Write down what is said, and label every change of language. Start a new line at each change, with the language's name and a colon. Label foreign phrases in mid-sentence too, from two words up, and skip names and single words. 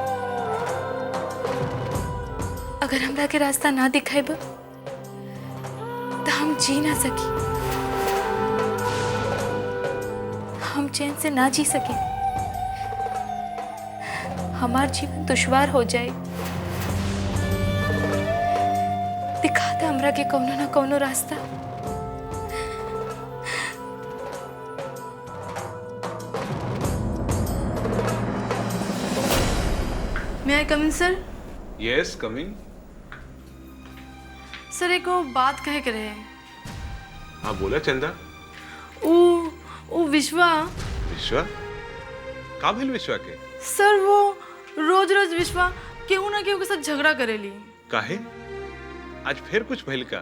Bhojpuri: अगर हमरा के रास्ता ना दिखाए बा तो हम जी ना सकी, हम चैन से ना जी सके। हमार जीवन दुश्वार हो जाए। दिखा दे हमरा के कौनो ना कौनो रास्ता।
English: May I come in, sir? Yes, come in.
Bhojpuri: सर एको बात कहे के रहे। हाँ बोला चंदा। ओ विश्वा। विश्वा? का भेल विश्वा के? सर वो रोज रोज विश्वा केहू ना केहू के साथ झगड़ा करेली। काहे? आज फिर कुछ भेल का?